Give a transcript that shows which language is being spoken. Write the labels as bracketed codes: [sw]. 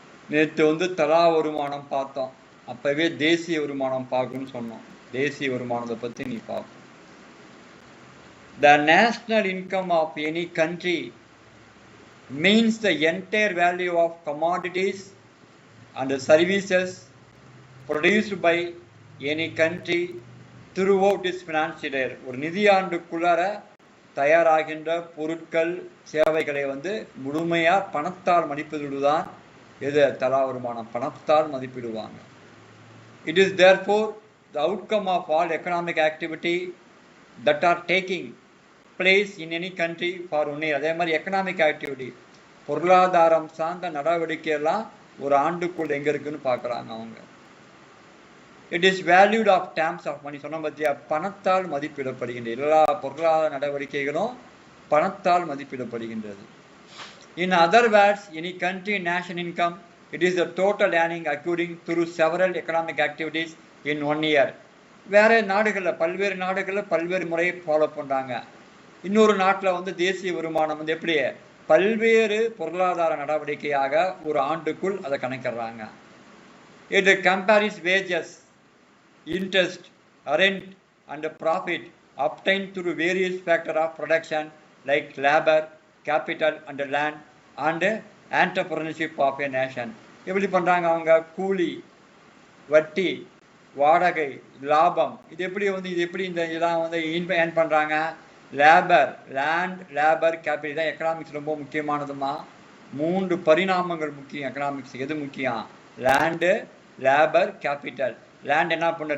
[ta] நேற்று வந்து தலா வருமானம் பார்த்தோம். அப்பவே தேசிய வருமானம் பார்க்கணும்னு சொன்னோம். தேசிய வருமானத்தை பத்தி நீ பார்ப்போம். [en] The national income of any country means the entire value of commodities and the services produced by any country throughout its financial year. [ta] ஒரு நிதியாண்டுக்குள்ளார தயாராகின்ற பொருட்கள் சேவைகளை வந்து முழுமையா பணத்தால் மதிப்பிடுவதுதான் எது தலா வருமானம். பணத்தால் மதிப்பிடுவாங்க. [en] It is therefore the outcome of all economic activity that are taking place in any country for 1 year. [ta] அதே மாதிரி எக்கனாமிக் ஆக்டிவிட்டி பொருளாதாரம் சார்ந்த நடவடிக்கை எல்லாம் ஒரு ஆண்டுக்குள் எங்க இருக்குன்னு பார்க்குறாங்க அவங்க. [en] It is valued of terms of money. [ta] சொன்ன பற்றியா? பணத்தால் மதிப்பிடப்படுகின்ற எல்லா பொருளாதார நடவடிக்கைகளும் பணத்தால் மதிப்பிடப்படுகின்றது. [en] In other words, any country national income, it is the total earning accruing through several economic activities in 1 year. [ta] வேற நாடுகளில் பல்வேறு நாடுகளில் பல்வேறு முறையை ஃபாலோ பண்ணுறாங்க. இன்னொரு நாட்டில் வந்து தேசிய வருமானம் வந்து எப்படி பல்வேறு பொருளாதார நடவடிக்கையாக ஒரு ஆண்டுக்குள் அதை கணக்கிடுறாங்க. [en] It compares wages, interest, rent and profit obtained through various factors of production like labor, capital and land and entrepreneurship of a nation. [ta] எப்படி பண்ணுறாங்க அவங்க? கூலி, வட்டி, வாடகை, லாபம், இது எப்படி இந்த இதெல்லாம் வந்து ஏர்ன் பண்ணுறாங்க? லேபர், லேண்ட், லேபர், கேபிட்டல் தான் எக்கனாமிக்ஸ் ரொம்ப முக்கியமானதுமா. 3 பரிணாமங்கள் முக்கியம் எக்கனாமிக்ஸ். எது முக்கியம்? Land, labour, capital. லேண்ட் என்ன பண்ண?